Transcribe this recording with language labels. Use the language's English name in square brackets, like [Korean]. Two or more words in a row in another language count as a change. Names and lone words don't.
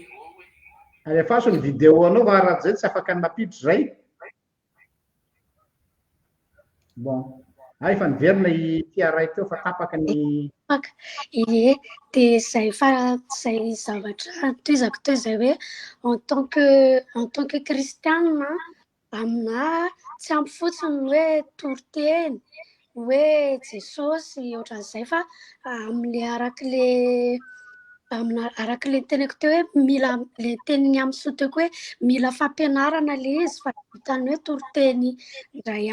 [Malagasy] Alefa so ny vidéo anao fa raha zay tsy afaka ny mampiditra zay. Bon, efa niverina ity ray teo fa tapaka ny Ie, de zay zavatra toizako teo zay hoe [French] en tant que [Malagasy] kristianina amina tsy ampy fotsiny hoe toriteny hoe Jesosy ohatran'izay fa am'le arak'le teneko teo hoe mila le teniny amin'ny soteko hoe mila fampianarana le izy fa vitany hoe toriteny indray